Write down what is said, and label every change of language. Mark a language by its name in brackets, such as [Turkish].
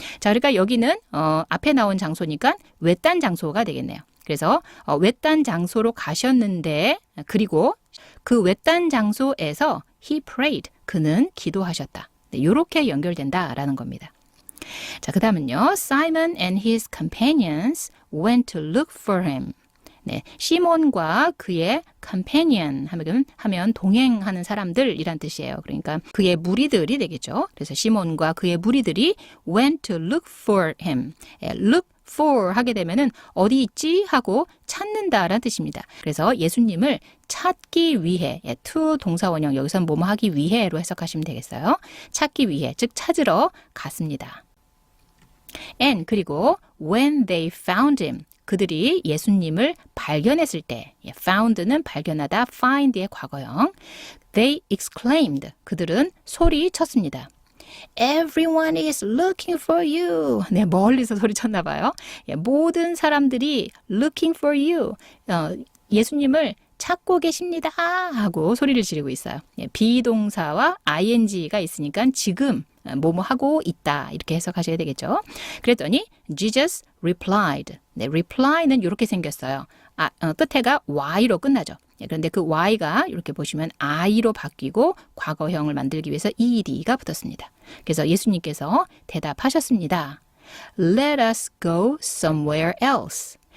[Korean] 자, 그러니까 여기는 앞에 나온 장소니까 외딴 장소가 되겠네요. 그래서 외딴 장소로 가셨는데 그리고 그 외딴 장소에서 [English] he prayed, [Korean] 그는 기도하셨다. 네, 이렇게 연결된다라는 겁니다. 자, 그 다음은요. [English] Simon and his companions went to look for him. [Korean] 네, 시몬과 그의 companion 하면 동행하는 사람들이란 뜻이에요. 그러니까 그의 무리들이 되겠죠. 그래서 시몬과 그의 무리들이 [English] went to look for him. [Korean] look for 하게 되면은 어디 있지 하고 찾는다라는 뜻입니다. 그래서 예수님을 찾기 위해, to 동사원형 여기서는 뭐뭐 하기 위해로 해석하시면 되겠어요. 찾기 위해, 즉 찾으러 갔습니다. And 그리고 [English] when they found him, [Korean] 그들이 예수님을 발견했을 때, found는 발견하다, find의 과거형. [English] They exclaimed, [Korean] 그들은 소리쳤습니다. [English] Everyone is looking for you. [Korean] 네, 멀리서 소리쳤나 봐요. 모든 사람들이 [English] looking for you. [Korean] 예수님을 찾고 계십니다 하고 소리를 지르고 있어요. 비동사와 ing가 있으니까 지금 뭐뭐 하고 있다 이렇게 해석하셔야 되겠죠. 그랬더니 [English] Jesus replied. [Korean] 네, reply는 이렇게 생겼어요. 끝에가 y로 끝나죠. 그런데 그 y가 이렇게 보시면 i로 바뀌고 과거형을 만들기 위해서 ed가 붙었습니다. 그래서 예수님께서 대답하셨습니다. [English] Let us go somewhere else.